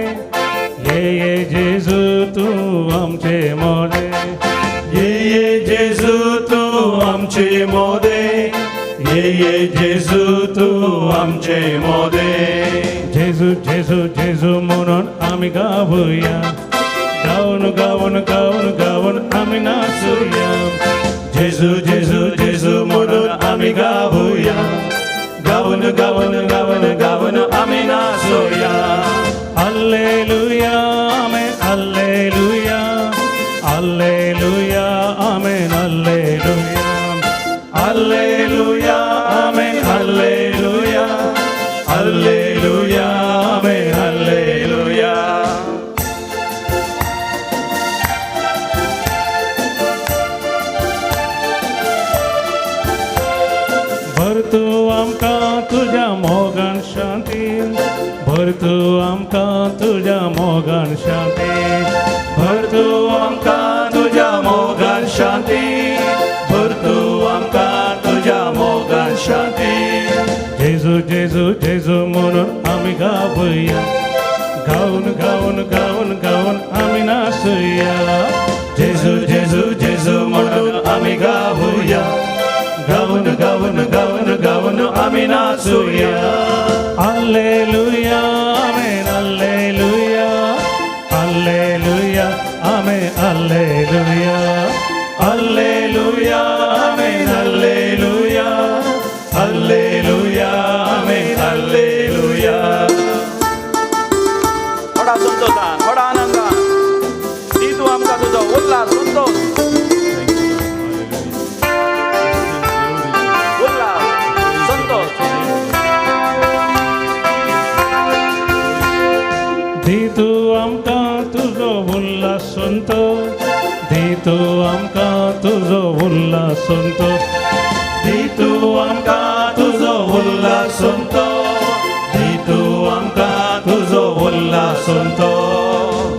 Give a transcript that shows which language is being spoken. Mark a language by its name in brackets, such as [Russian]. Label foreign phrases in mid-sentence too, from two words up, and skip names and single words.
[Konkani] ये जेजू तू आमचे मोदे, ये जेजू तू आमचे मोदे, ये जेजू तू आमचे मोदे. [Marathi] जेजू जेजू जेजू म्हणून आम्ही गाऊया, गाऊन गाऊन गाऊन गाऊन आम्ही नाचूया. जेजू जेजू जेजू म्हणून आम्ही गाऊया, गाऊन गाऊन गाऊन गाऊन आम्ही नाचूया. [Konkani] हालेलुया आमेन हालेलुया, हालेलुया आमेन हालेलुया, हालेलुया आमेन हालेलुया, हालेलुया आमेन हालेलुया. भर तू आमकां तुझ्या मोगान शांती, भर तू आमकां तुझ्या मोगान शांती, भर तू आमकां तुझ्या मोगान शांती, भर तू आमकां तुझ्या मोगान शांती. [Marathi] जेजू जेजू जेजू म्हणून आम्ही गाऊया, गाऊन गाऊन गाऊन गाऊन आम्ही नाचूया. जेजू जेजू जेजू म्हणून आम्ही गाऊया, गाऊन गाऊन गाऊन गाऊन आम्ही नाचूया. [Konkani] हालेलुया आमेन हालेलुया, हालेलुया आमेन हालेलुया, हालेलुया आमेन हालेलुया, हालेलुया आमेन हालेलुया. थोडा संतोषान, थोडा आनंदान ती तू आमकां तुजो उल्हास संतोष दी तू आमकां तुजो उल्हास संतोष, दी तू आमकां तुजो उल्हास संतोष, दी तू आमकां तुजो उल्हास संतोष, दी तू आमकां तुजो उल्हास संतोष.